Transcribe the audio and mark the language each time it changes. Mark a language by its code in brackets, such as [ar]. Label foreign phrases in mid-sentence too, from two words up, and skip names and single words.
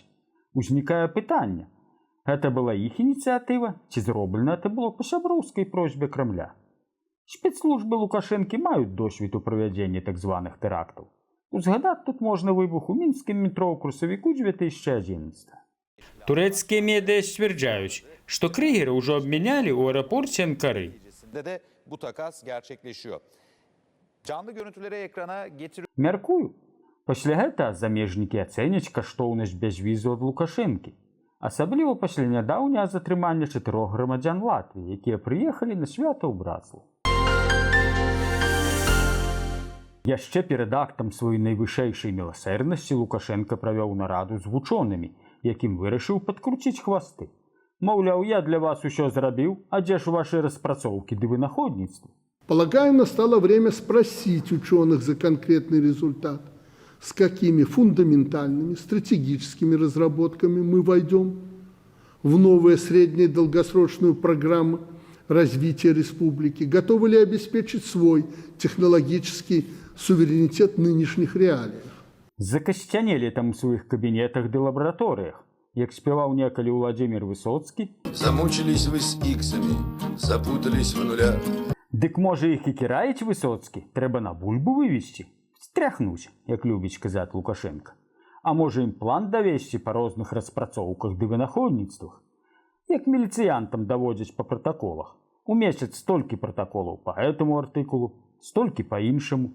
[be] Узнікае пытанне: гэта была іх ініцыятыва, ці зроблена гэта было па сяброўскай просьбе Крамля? Спецслужбы Лукашэнкі маюць досвед у правядзенні так званых тэрактаў. Узгадаць тут можна выбух у мінскім метро ў красавіку 2011. Турэцкія медыа сцвярджаюць, што Крыгера ўжо абмянялі ў аэрапорце Анкары. [tr] Bu takas gerçekleşiyor. Canlı görüntüleri ekrana getiriyor. [be] Мяркую, пасля гэта замежнікі ацэняць каштоўнасць бязвізу ад Лукашэнкі. Асабліва пасля нядаўняга затрымання 4 грамадзян Латвіі, якія прыехалі на свята ў Браслаў. Яшчэ перад актам сваёй найвышэйшай міласэрнасці Лукашенко правёў нараду з вучонымі, якім вырашыў падкруціць хвасты. Маўляў, я для вас усё зрабіў, а дзе ж вашы распрацоўкі ды вынаходніцтвы? [ru] Полагаю, настало время спросить ученых за конкретный результат, с какими фундаментальными стратегическими разработками мы войдем в новые средние долгосрочную программу развития республики, готовы ли обеспечить свой технологический суверенитет в нынешних реалиях. [be] Закасцянелі там у сваіх кабінетах ды лабараторыях, як спяваў некалі Владимир Высоцкі. [ru] Замучились вы с иксами, запутались в нулях. [be] Дык можа іх і кіраіць Высоцкі, трэба на бульбу вывесці, стряхнуць, як любіць казаць Лукашенко. А можа ім план давесці па розных распрацоўках ды вынаходніцтвах, як міліцыянтам даводзяць па пратаколах. У месяц столькі пратаколаў па гэтаму артыкулу, столькі па іншаму.